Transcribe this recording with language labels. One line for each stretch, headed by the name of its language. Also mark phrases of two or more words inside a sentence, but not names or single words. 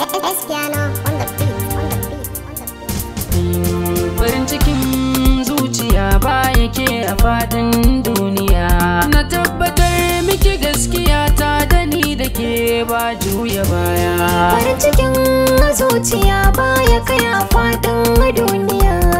English: Espiano on the beat, on the beat, on the beat.
Hausa: Farin cikin zuciya ba yake a faɗin duniya. Na tabbatar miki gaskiya ta da ni da ke ba juya baya. Farin cikin zuciya ba ya kai a faɗin duniya.